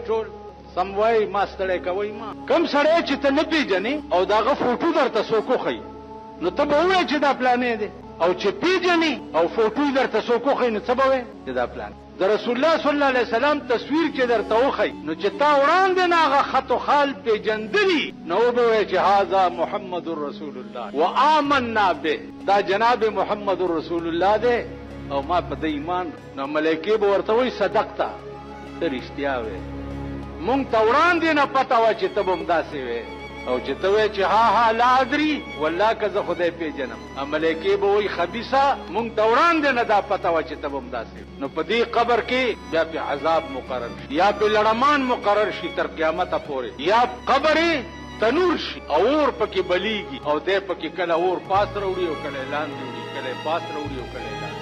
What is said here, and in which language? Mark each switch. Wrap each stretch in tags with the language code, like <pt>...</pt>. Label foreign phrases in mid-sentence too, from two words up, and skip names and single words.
<ps>ټول سم وایي ما ستړی کوئ ما کوم سړی چې ته نه پېژنې او د هغه فوټو درته څوک وښیي نو ته به ووایې چې دا پلانی دی او چې پېژنې او فوټو یې درته څوک وښیي نو څه به وایې چې دا پلان د</ps> <ar>رسول الله صلی الله علیه وسلم</ar> <ps>تصویر چې درته وښیي نو چې تا وړاندې نه هغه خط و خال پېژندلي نو وبه وایې چې</ps> <ar>هذا محمد رسول الله وآمنا به</ar> <ps>دا جناب</ps> <ar>محمد رسول الله</ar> <ps>دی او ما په دې ایمان نو ملایکې به ورته وایي صدقته ته رښتیا وې مونږ ته وړاندې نه پته وه چې ته به همداسې وې او چې ته وایې چې ها ها</ps> <ar>لا ادري والله</ar> <ps>که زه خدای پېژنم ملایکې به وایي خبیثه مونږ ته وړاندې نه دا پته وه چې ته به همداسې نو په دې قبر کې بیا پې عذاب مقرر شي یا پې لړمان مقرر شي تر قیامته پورې یا قبر تنور شي او اور پکې بلیږي او دی پکې کله اور پاس راوړي او کله لاندې وړي کله پاس راوړي او کله لاندې</ps>